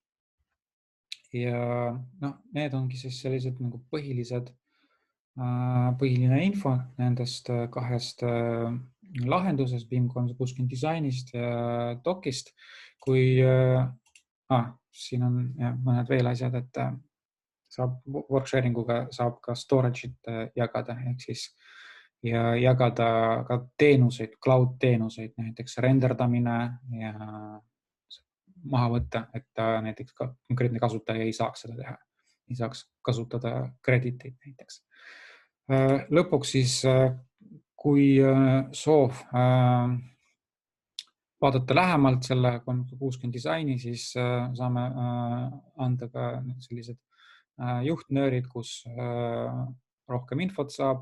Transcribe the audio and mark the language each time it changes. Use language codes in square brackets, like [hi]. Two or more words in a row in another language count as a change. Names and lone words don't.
[et] Ja need ongi siis sellised nagu põhiline info nendest kahest lahendusest, BIM 360 disainist ja Docist. Kui siin on mõned veel asjad, et saab [en] work sharing [et] uga saab ka storage'it jagada, ehk siis ja jagada ka teenuseid, cloud teenuseid, näiteks renderdamine ja maha võtta, et näiteks konkreetne kasutaja ei saaks seda teha. Ei saaks kasutada krediteid näiteks. Lõpuks siis, kui soov vaadata lähemalt selle 360 disaini, siis saame anda ka sellised juhtnöörid, kus rohkem infot saab.